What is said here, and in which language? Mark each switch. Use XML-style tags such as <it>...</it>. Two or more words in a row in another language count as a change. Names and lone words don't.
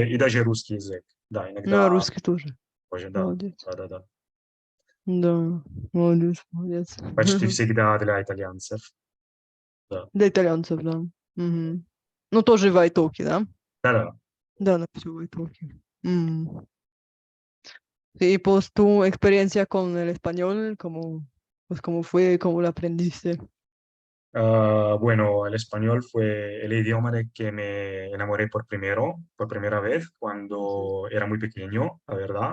<ru>и даже русский язык. Да, Ну, а иногда русский тоже. тоже, да, Молодец. да-да-да. Да, молодец, молодец. Почти всегда для итальянцев, да. Для итальянцев, да. Мгм. Ну, тоже в iTalki, да? Да-да. Да, напишу в iTalki.</ru> <es>Y pues tu experiencia con el español, pues cómo fue, cómo lo aprendiste. Bueno, el español fue el idioma de que me enamoré por primera vez, Ujú. cuando era muy pequeño, la verdad.</es>